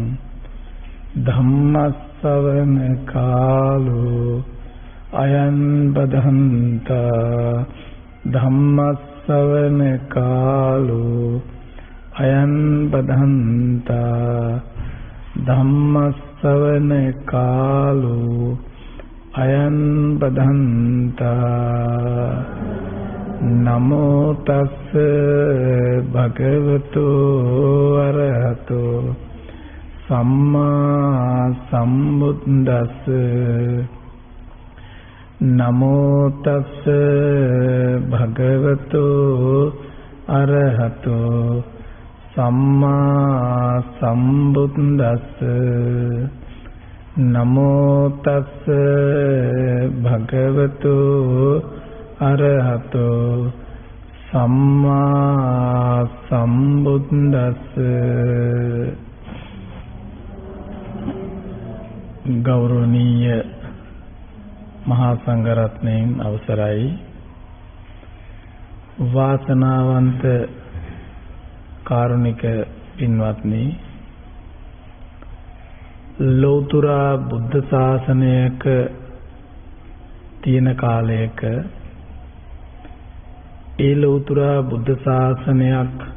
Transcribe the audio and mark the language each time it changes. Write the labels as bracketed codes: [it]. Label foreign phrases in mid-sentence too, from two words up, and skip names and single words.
[pi] ධම්මස්සවන කාලෝ අයං බදන්තා ධම්මස්සවන කාලෝ අයං බදන්තා ධම්මස්සවන කාලෝ අයං බදන්තා නමෝ තස්ස භගවතු අරහතෝ සම්මා සම්බුද්දස්ස නමෝ තස්ස භගවතු අරහතෝ සම්මා සම්බුද්දස්ස නමෝ තස්ස භගවතු අරහතෝ සම්මා සම්බුද්දස්ස. [si] ගෞරවනීය මහා සංඝරත්නයන් අවසරයි. වාසනාවන්ත කාරුණික පින්වත්නි, ලෞතර බුද්ධ ශාසනයක තියෙන කාලයක ඒ ලෞතර බුද්ධ ශාසනයක්